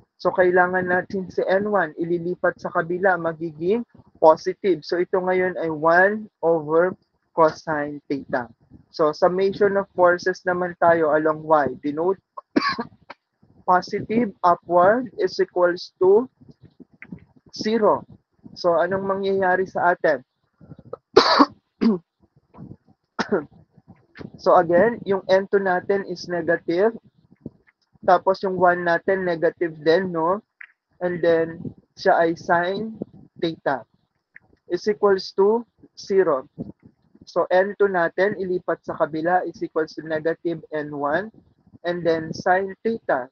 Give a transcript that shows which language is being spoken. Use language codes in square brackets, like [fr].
[tl] So, kailangan natin si N1 ililipat sa kabila, magiging positive. So, ito ngayon ay 1 over cosine theta. [en] So, summation of forces [tl] naman tayo [en] along y. Denote positive upward is equals to 0. [tl] So, anong mangyayari sa atin? [en] So, again, yung N2 natin is negative. [tl] Tapos, yung 1 natin negative din, no? [en] And then, siya ay sine theta is equals to 0. So, [tl] N2 natin, ilipat sa kabila [en] is equals to negative N1 and then sine theta.